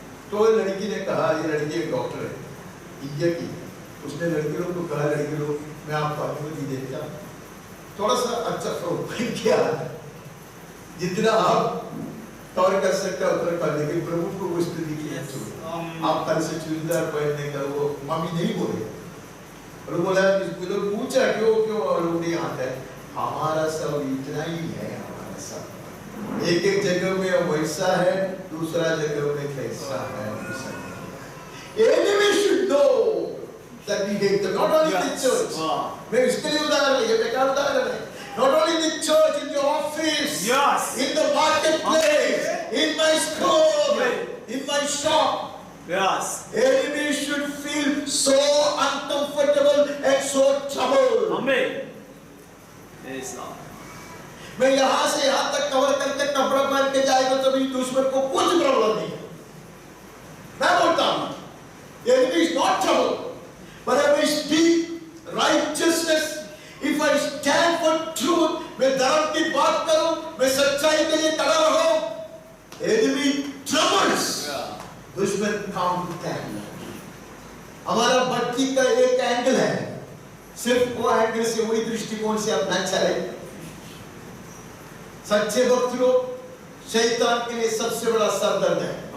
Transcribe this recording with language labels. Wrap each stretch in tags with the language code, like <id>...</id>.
<hi>तो लड़की ने कहा, ये लड़की एक डॉक्टर है इंडिया की, उसने लड़की लोग को कहा, लड़की लोग मैं आपको अनुमति देता हूं थोड़ा सा अच्छा फ्रॉक पहन के आना, जितना आप कवर कर सकते हो उतना कर, लेकिन प्रभु को वो स्थिति की आप कल से चूड़ीदार पहनने का वो मम्मी नहीं बोले। और बोला लोग पूछा क्यों क्यों, और वो नहीं आता है, हमारा सब इतना ही है, हमारा सब एक जगह में वैसा है, दूसरा जगह में कैसा है।</hi> <en>Enemy should know that we hate them, not only the church।</en> <hi>मैं इसके लिए उदाहरण ये बेकार उदाहरण है,</hi> <en>not only the church, in your office, Yes. in the marketplace, in my school, in my shop। Yes. Enemy should feel so uncomfortable and so troubled। Amen. Yes Lord.</en> <hi>मैं यहाँ से यहाँ तक कवर करके कपड़ा पहन के जाएगा तो भी दुश्मन को कुछ प्रॉब्लम नहीं है। मैं बोलता हूँ</hi> <en>enemy is not trouble, but if I speak righteousness, if I stand for truth,</en> <hi>मैं धर्म की बात करूँ, मैं सच्चाई के लिए खड़ा रहूँ,</hi> <en>enemy troubles।</en> <hi>दुश्मन काउंटर एंगल, हमारा भक्ति का एक एंगल है, सिर्फ वो एंगल से वही दृष्टिकोण से अपना चले। सच्चे भक्त लोग शैतान के लिए सबसे बड़ा सरदर्द है।</hi>